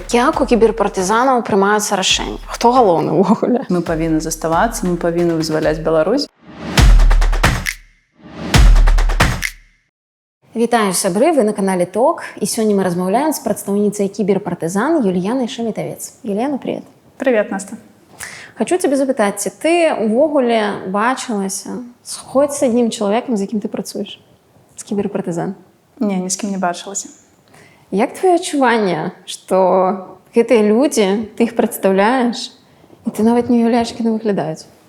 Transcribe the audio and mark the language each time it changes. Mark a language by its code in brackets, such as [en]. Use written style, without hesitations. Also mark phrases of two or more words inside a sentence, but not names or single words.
[be] Як у кіберпартызанаў прымаюцца рашэнні? Хто галоўны ўвогуле? Мы павінны заставацца, мы павінны вызваляць Беларусь. Вітаю, сябры, вы на канале ТОК, і сёння мы размаўляем з прадстаўніцай кіберпартызан Юліянай Шамітавец. Юліяна, привет. Привет, Настя. [ru] Хочу тебе [be] запытаць, ці ты увогуле бачылася хоць з аднім чалавекам, з якім ты працуеш? З кіберпартызан? Не, ні з кім не бачылася. Як твоё адчуванне, што гэтыя людзі, ты іх прадстаўляеш, і ты нават не уяўляеш, як яны выглядаюць?